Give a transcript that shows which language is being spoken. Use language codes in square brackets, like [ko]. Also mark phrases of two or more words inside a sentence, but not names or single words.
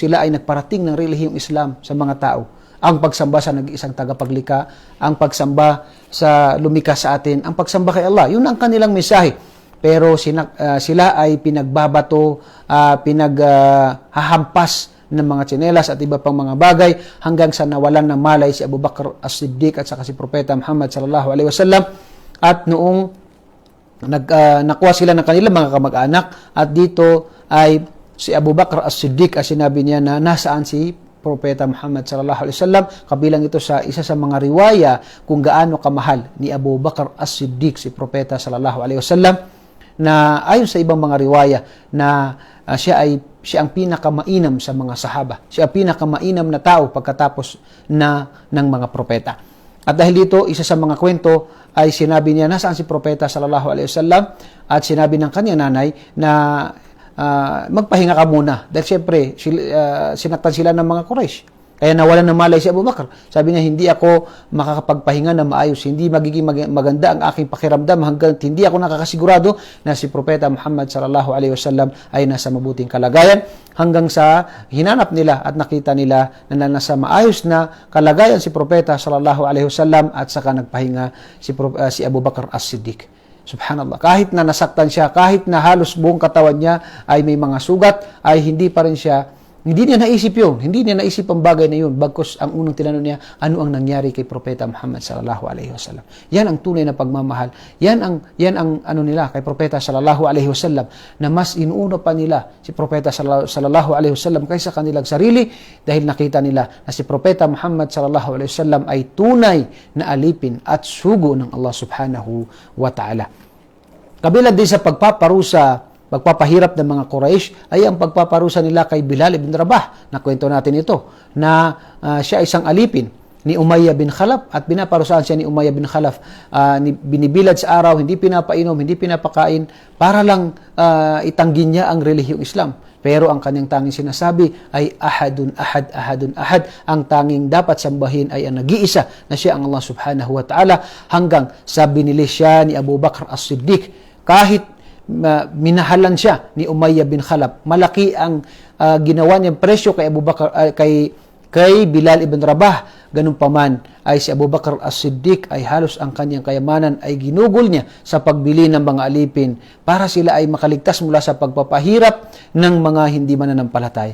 [tl] Sila ay nagparating ng relihiyong Islam sa mga tao. Ang pagsamba sa nag-iisang tagapaglika, ang pagsamba sa lumikha sa atin, ang pagsamba kay Allah. Yun ang kanilang mensahe. Pero sila ay pinagbabato, pinaghahampas ng mga tsinelas at iba pang mga bagay hanggang sa nawalan ng malay si Abu Bakr as-Siddiq at saka si Propeta Muhammad [ar] صلى الله عليه وسلم. [tl] At noong nakuha sila ng kanilang mga kamag-anak at dito ay si Abu Bakr as-Siddiq, sinabi niya na nasaan si Propeta Muhammad [ar] صلى الله عليه وسلم. [tl] Kabilang ito sa isa sa mga riwaya kung gaano kamahal ni Abu Bakr as-Siddiq si Propeta [ar] صلى الله عليه وسلم, [tl] na ayon sa ibang mga riwaya na siya ang pinakamainam sa mga sahaba. Siya ang pinakamainam na tao pagkatapos ng mga propeta. At dahil dito, isa sa mga kwento ay sinabi niya nasaan si Propeta [ar] صلى الله عليه وسلم [tl] at sinabi ng kanyang nanay na magpahinga ka muna. Dahil siyempre, sinaktan sila ng mga Quraysh. Kaya nawalan ng malay si Abu Bakr. Sabi niya, hindi ako makakapagpahinga na maayos. Hindi magiging maganda ang aking pakiramdam hanggang hindi ako nakakasigurado na si Propeta Muhammad [ar] صلى الله عليه وسلم [tl] ay nasa mabuting kalagayan. Hanggang sa hinanap nila at nakita nila na nasa maayos na kalagayan si Propeta [ar] صلى الله عليه وسلم [tl] at saka nagpahinga si Abu Bakr as-Siddiq. Subhanallah. Kahit na nasaktan siya, kahit na halos buong katawan niya ay may mga sugat, ay hindi pa rin siya, hindi niya naisip yun. Hindi niya naisip ang bagay na yun. Bagkus ang unang tinanong niya, ano ang nangyari kay Propeta Muhammad [ar] صلى الله عليه وسلم. [tl] Yan ang tunay na pagmamahal. Yan ang ano nila kay Propeta [ar] صلى الله عليه وسلم, [tl] na mas inuuna pa nila si Propeta [ar] صلى الله عليه وسلم [tl] kaysa kanilang sarili, dahil nakita nila na si Propeta Muhammad [ar] صلى الله عليه وسلم [tl] ay tunay na alipin at sugo ng Allah [ar] سبحانه وتعالى. [tl] Kabilang din sa pagpapahirap ng mga Quraysh ay ang pagpaparusa nila kay Bilal ibn Rabah. Nakwento natin ito na siya isang alipin ni Umayyah bin Khalaf at binaparusahan siya ni Umayyah bin Khalaf. Binibilad sa araw, hindi pinapainom, hindi pinapakain para lang itanggin niya ang relihiyong Islam. Pero ang kanyang tanging sinasabi ay [ar] أحد أحد، أحد أحد. [tl] Ang tanging dapat sambahin ay ang nag-iisa na siya ang Allah [ar] سبحانه وتعالى, [tl] hanggang sa binili siya ni Abu Bakr as-Siddiq. Kahit minahalan siya ni Umayyah bin Khalaf, malaki ang ginawa niyang presyo kay Abu Bakr, kay Bilal ibn Rabah. Ganun pa man ay si Abu Bakr as-Siddiq ay halos ang kanyang kayamanan ay ginugol niya sa pagbili ng mga alipin para sila ay makaligtas mula sa pagpapahirap ng mga hindi mananampalataya.